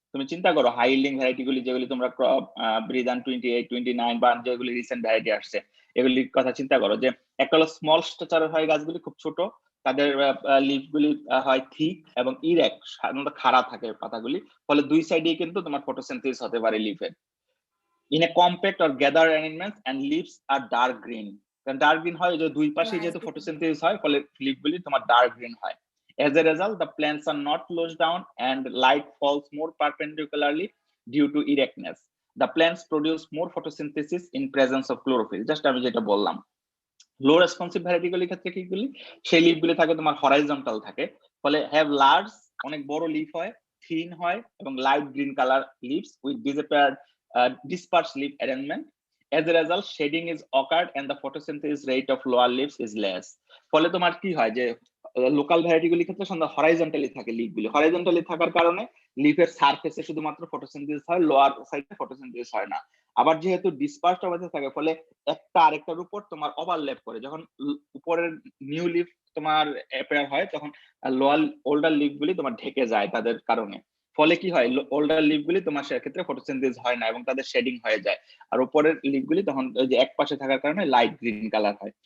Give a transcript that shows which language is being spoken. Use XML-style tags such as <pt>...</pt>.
<bn>তুমি চিন্তা করো হাই ইল্ডিং ভ্যারাইটি গুলি যেগুলি তোমরা ক্রপ ব্রিদান 28, 29 বা যেগুলি রিসেন্ট ভ্যারাইটি আসছে, এগুলির কথা চিন্তা করো, যে একটা হলো স্মল স্ট্রাকচারের হয় গাছগুলি, খুব ছোট, তাদের লিভ গুলি হয় থিক এবং ইরেক্ট, সাধারণত খাড়া থাকে পাতাগুলি, ফলে দুই সাইডে কিন্তু তোমার ফটোসিনথেসিস হতে পারে লিফের।</bn> <en>in a compact or gather arrangement and leaves are dark green,</en> <bn>কারণ ডার্ক গ্রিন হয় যে দুই পাশে যেহেতু ফটোসিনথেসিস হয়, ফলে লিফগুলি তোমার ডার্ক গ্রিন হয়।</bn> <en>As a result, the plants are not closed down and light falls more perpendicularly due to erectness. The plants produce more photosynthesis in presence of chlorophyll.</en> <bn>Just আমি যেটা বললাম, লো রেসপন্সিভ ভ্যারাইটি গুলির ক্ষেত্রে কি গুলি, সেই leaf গুলি থাকে তোমার হরাইজন্টাল থাকে, ফলে হ্যাভ লার্জ, অনেক বড় লিফ হয়, থিন হয়, এবং</bn> <en>Light green colour leaves with dispersed leaf arrangement. As a result, shading is occurred and the photosynthesis rate of lower leaves is less.</en> <bn>ফলে তোমার কি হয়, যে লোকাল ভ্যারাইটি গুলির ক্ষেত্রে সন্ধ্যা হরাইজন্টালি থাকে লিফ গুলি, হরাইজন্টালি থাকার কারণে লিফের সারফেসে শুধুমাত্র ফটোসিনথেসিস হয়, লোয়ার সাইডে ফটোসিনথেসিস হয় না। আবার যেহেতু ডিসপার্সড অবস্থায় থাকে, ফলে একটা আরেকটার উপর তোমার ওভারল্যাপ করে, যখন উপরের নিউ লিফ তোমার অ্যাপিয়ার হয়, তখন লোয়ার ওল্ডার লিফ গুলি তোমার ঢেকে যায় তাদের কারণে, ফলে কি হয়, ওল্ডার লিফ গুলি তোমার সেক্ষেত্রে ফটোসিনথেসিস হয় না এবং তাদের শেডিং হয়ে যায়, আর উপরের লিফ গুলি তখন ওই যে এক পাশে থাকার কারণে লাইট গ্রিন কালার হয়।</bn>